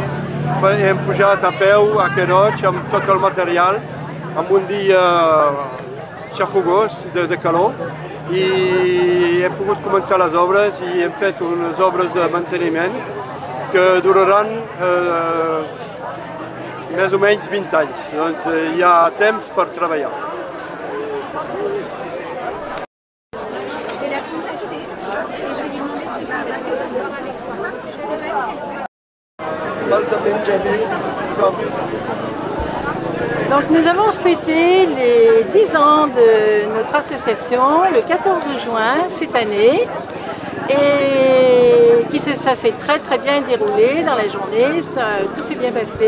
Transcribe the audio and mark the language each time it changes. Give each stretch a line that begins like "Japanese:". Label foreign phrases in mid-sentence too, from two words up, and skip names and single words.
Catalan: Hem pujat a peu a Caroig amb tot el material, amb un dia xafogós de calor, i hem pogut començar les obres i hem fet unes obres de manteniment que duraran més o menys 20 anys. Doncs hi ha temps per treballar.
French: Donc nous avons fêté les 10 ans de notre association le 14 juin cette année et ça s'est très bien déroulé dans la journée, tout s'est bien passé.